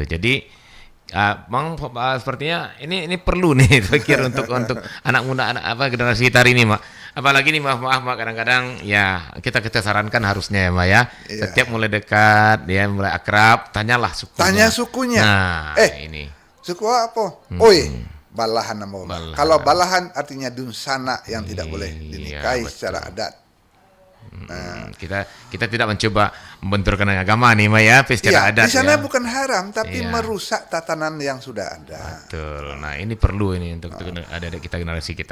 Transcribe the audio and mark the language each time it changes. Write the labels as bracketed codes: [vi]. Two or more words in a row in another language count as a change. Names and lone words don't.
[id] Jadi Bang, sepertinya ini perlu nih pikir untuk anak muda generasi kita ini Mak. Apalagi nih maaf Mak kadang-kadang ya kita sarankan harusnya ya Mak ya. Iya. Setiap mulai dekat dia mulai akrab, tanyalah sukunya. Tanya sukunya. Nah, ini. Suku apa? Oi, balahan nama Balahan. Kalau balahan artinya dunsana yang tidak boleh Iya, dinikahi betul. secara adat. Kita tidak mencoba membenturkan agama nih Mak ya, secara Iya, adat di sana ya. bukan haram tapi Iya. merusak tatanan yang sudah ada. Betul. Nah, ini perlu ini untuk ada kita generasi kita.